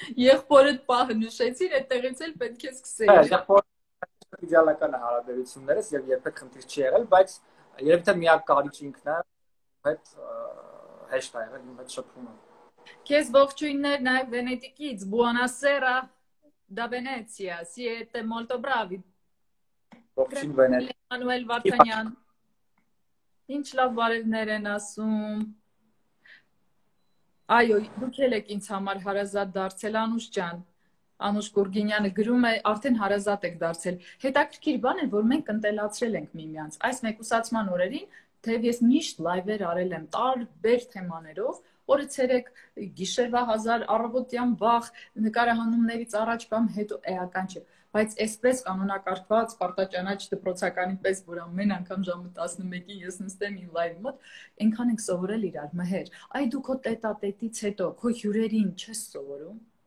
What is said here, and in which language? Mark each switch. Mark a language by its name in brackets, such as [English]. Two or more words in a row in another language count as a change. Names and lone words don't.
[Armenian] Եղբորդ պահը նշեցին, այդտեղից էլ պետք է սկսել։ Հա, եղբորը իդեալական է հարաբերություններս եւ երբեք խնդիր չի եղել, բայց երբ թե միակ կարիճ ինքն է, հետ հեշտ է եղել իմ հետ շփումը։ Քեզ ողջույններ նաեւ Վենետիկից, [Italian] Buonasera da Venezia, siete molto bravi։ [Armenian] Ողջույն Վենետիկ։ Մանուել Վարդանյան։ Ինչ լավ բարևներ են ասում։ Այո, դուք եք ինձ համար հարազատ դարձել, Անուշ ջան։ Անուշ Գուրգինյանը գրում է, արդեն հարազատ եք դարձել։ Հետաքրքիր բան է, որ մենք ընտելացրել ենք միմյանց։ Այս մեկուսացման օրերին, թեև ես միշտ լայվեր արել եմ տարբեր թեմաներով, օրը ցերեկ, գիշերվա 1000 առավոտյան վաղ, նկարահանումներից առաջ կամ հետո էական չէ, բայց այսպես կանոնակարգված պարտաճանաչ դպրոցականի պես, որ ամեն անգամ ժամը 11-ին ես նստեմ իմ լայվի մոտ, այնքան ենք սովորել իրար, Մհեր։ Այ դու քո տետատետից հետո քո հյուրերին չես սովորում։